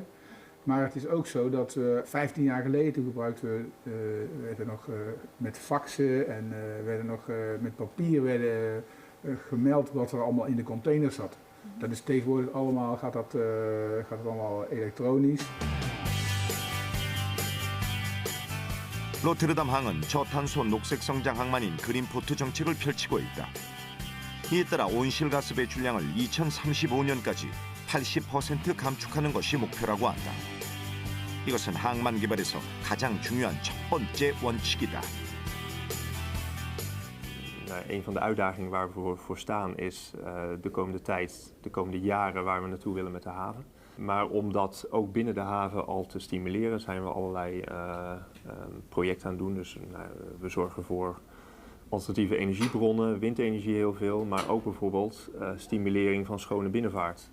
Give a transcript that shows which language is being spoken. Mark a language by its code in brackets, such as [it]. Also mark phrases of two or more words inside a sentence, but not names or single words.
[nl] Maar het is ook zo dat 15 jaar geleden toen gebruikten werden nog met faxen en werden nog met papier gemeld wat er allemaal in de container zat. Dat is tegenwoordig allemaal, gaat het allemaal elektronisch. [ko] 로테르담 항은 저탄소 녹색 성장 항만인 그린포트 정책을 펼치고 있다. 이에 따라 온실가스 배출량을 2035년까지 80% 감축하는 것이 목표라고 한다. 이것은 항만 개발에서 가장 중요한 첫 번째 원칙이다. [nl] Een van de uitdagingen waar we voor staan is de komende tijd, de komende jaren waar we naartoe willen met de haven. Maar om dat ook binnen de haven al te stimuleren zijn we allerlei projecten aan het doen. Dus we zorgen voor alternatieve energiebronnen, windenergie heel veel, maar ook bijvoorbeeld stimulering van schone binnenvaart.